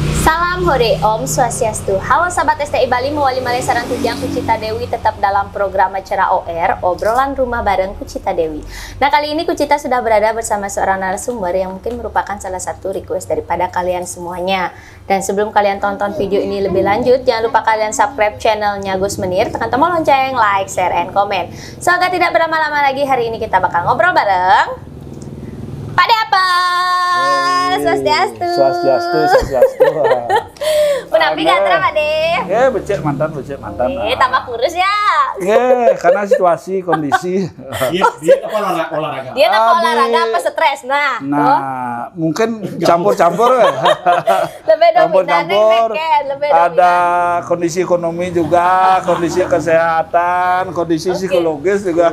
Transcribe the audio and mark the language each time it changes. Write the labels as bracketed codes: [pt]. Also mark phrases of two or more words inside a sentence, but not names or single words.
[id] Salam Hore, Om Swastiastu. Halo sahabat STI Bali, [ban] mewali malai sarang tujang [id] Kucita Dewi tetap dalam program acara OR, obrolan rumah bareng Kucita Dewi. Nah, kali ini Kucita sudah berada bersama seorang narasumber yang mungkin merupakan salah satu request daripada kalian semuanya. Dan sebelum kalian tonton video ini lebih lanjut, jangan lupa kalian subscribe channelnya Gus Menir, tekan tombol lonceng, [en] like, share, and comment. [id] So, agar tidak berlama-lama lagi, hari ini kita bakal ngobrol bareng Pak De Apel. Swastiastu. Swastiastu. [ban] Menapi gatra Pak De? Becek mantan. [id] Tambah kurus ya? Karena situasi, kondisi. Dia apa olahraga? Dia apa olahraga apa stres? Nah, mungkin campur-campur. lebih Campur-campur. lebih Ada kondisi ekonomi juga, kondisi kesehatan, kondisi psikologis juga.